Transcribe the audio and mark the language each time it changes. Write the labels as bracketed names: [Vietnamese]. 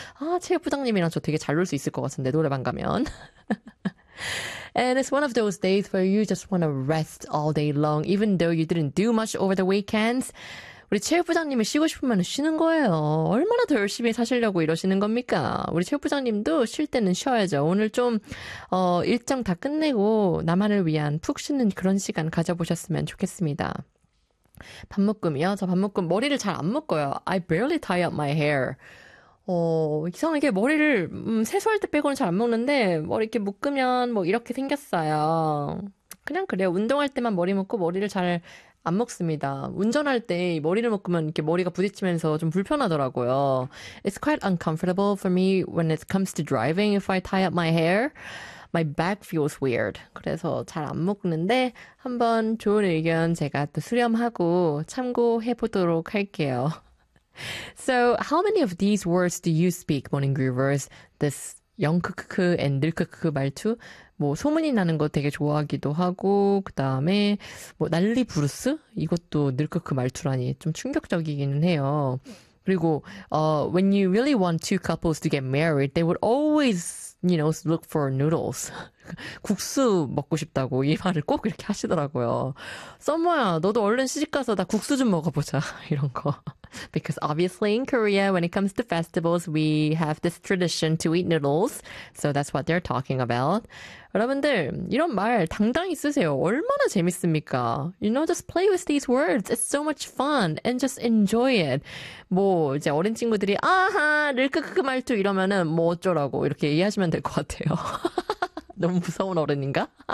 [Korean] 아, 체육부장님이랑 저 되게 잘놀수 있을 것 같은데 노래방 가면. [English] And it's one of those days where you just want to rest all day long even though you didn't do much over the weekends. [Korean] 우리 체육부장님이 쉬고 싶으면 쉬는 거예요. 얼마나 더 열심히 사시려고 이러시는 겁니까? 우리 체육부장님도 쉴 때는 쉬어야죠. 오늘 좀, 일정 다 끝내고 나만을 위한 푹 쉬는 그런 시간 가져보셨으면 좋겠습니다. 밥묶음이요? 저 밥묶음 머리를 잘안 묶어요. [English] I barely tie up my hair. [Korean] 이상하게 머리를, 세수할 때 빼고는 잘안 묶는데, 머리 이렇게 묶으면 뭐 이렇게 생겼어요. 그냥 그래요. 운동할 때만 머리 묶고 머리를 잘, 안 먹습니다. 운전할 때 머리를 묶으면 이렇게 머리가 부딪히면서 좀 불편하더라고요. [English] It's quite uncomfortable for me when it comes to driving if I tie up my hair. My back feels weird. [Korean] 그래서 잘안 묶는데 한번 좋은 의견 제가 또 수렴하고 참고해 보도록 할게요. [English] So, how many of these words do you speak, morning groovers? [Korean] This 영크크크 and 늘크크크 말투? 뭐 소문이 나는 거 되게 좋아하기도 하고 그다음에 뭐 난리 브루스 이것도 늘크크 말투라니 좀 충격적이기는 해요. 그리고 [English] when you really want two couples to get married, they would always, you know, look for noodles. [Korean] 국수 먹고 싶다고 이 말을 꼭 이렇게 하시더라고요. 썸머야, 너도 얼른 시집 가서 나 국수 좀 먹어보자 이런 거. [English] Because obviously in Korea, when it comes to festivals, we have this tradition to eat noodles. So that's what they're talking about. [Korean] 여러분들, 이런 말 당당히 쓰세요. 얼마나 재밌습니까? [English] You know, just play with these words. It's so much fun. And just enjoy it. [Korean] 뭐, 이제 어린 친구들이, 아하, 늘크크크 말투 이러면은 뭐 어쩌라고. 이렇게 이해하시면 될것 같아요. 너무 무서운 어른인가?